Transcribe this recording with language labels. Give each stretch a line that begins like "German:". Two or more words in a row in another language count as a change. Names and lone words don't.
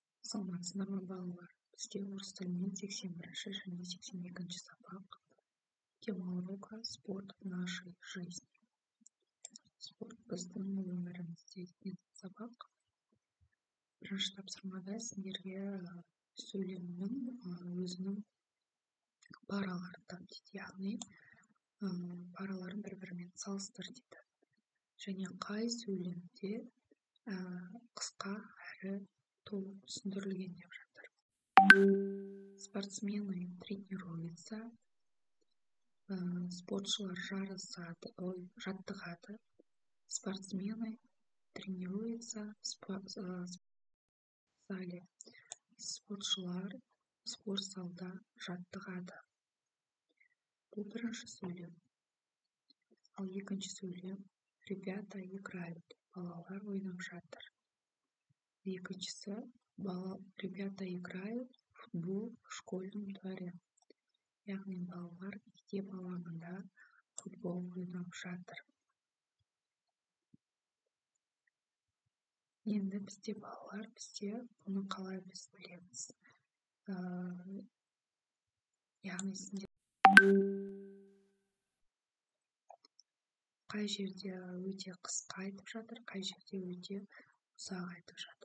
Kazakh: Саламатсыздар ма балалар? Бізге орыс тілінен 81 және 82 сабақ.
Russian: Тема урока «Спорт в нашей жизни».
Kazakh: Спорт біздің өмірімізде деген сабақ. Бірінші тапсырмада сендерге сөйлемнің өзінің параларын тап дейді, яғни параларын бір-бірімен салыстыр дейді. Және қай сөйлемде қысқа әрі толық түсіндірілген деп жатыр.
Russian: Спортсмены тренируются,
Kazakh: спортшылар жаттығады.
Russian: Спортсмены тренируются в зале.
Kazakh: Спортшылар спорт залда жаттығады. Бұл бірінші сөйлем. Ал екінші сөйлем:
Russian: ребята играют,
Kazakh: балалар ойнап жатыр. Екіншісі:
Russian: ребята играют в футбол в школьном дворе.
Kazakh: Яғни балалар мектеп алаңында футбол ойнап жатыр. Енді бізде бұны қалай біз білеміз? Яғни сендер қай жерде өте қысқа айтып жатыр, қай жерде өте ұзақ айтып жатыр.